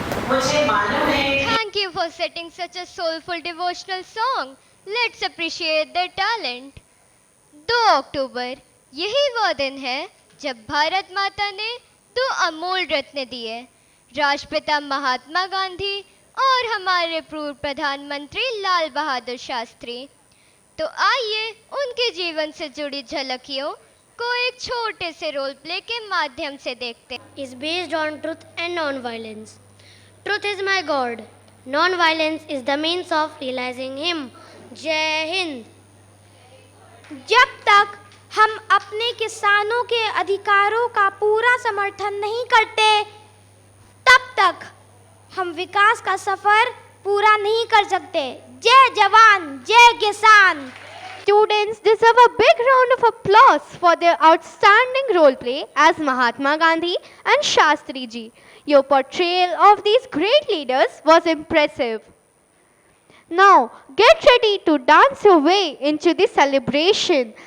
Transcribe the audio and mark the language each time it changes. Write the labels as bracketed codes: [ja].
[en] Thank you for setting such a soulful devotional song. Let's appreciate their talent. [hi] 2 अक्टूबर यही वो दिन है जब भारत माता ने 2 अमूल रत्न दिए, राष्ट्रपिता महात्मा गांधी और हमारे पूर्व प्रधानमंत्री लाल बहादुर शास्त्री। तो आइए उनके जीवन से जुड़ी झलकियों को एक छोटे से रोल प्ले के माध्यम से देखते हैं। [en] Is based on truth and non-violence. Truth is my God. Non-violence is the means of realizing Him. [hi] जय हिंद। जब तक हम अपने किसानों के अधिकारों का पूरा समर्थन नहीं करते, तब तक हम विकास का सफर पूरा नहीं कर सकते। जय जवान, जय किसान। [en] Students deserve a big round of applause for their outstanding role play as Mahatma Gandhi and Shastri ji. Your portrayal of these great leaders was impressive. Now, get ready to dance your way into the celebration.